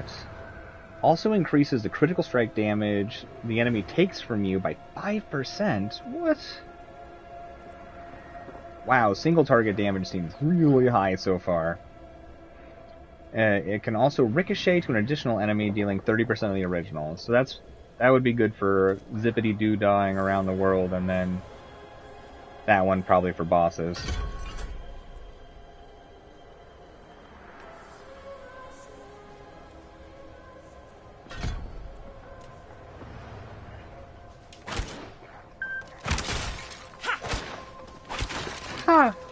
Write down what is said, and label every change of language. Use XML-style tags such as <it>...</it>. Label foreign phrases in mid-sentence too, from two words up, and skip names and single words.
<en>Also increases the critical strike damage the enemy takes from you by 5%? What? Wow, single target damage seems really high so far. It can also ricochet to an additional enemy, dealing 30% of the original. So that would be good for zippity-doo-dahing around the world, and then that one probably for bosses. Ha!</en>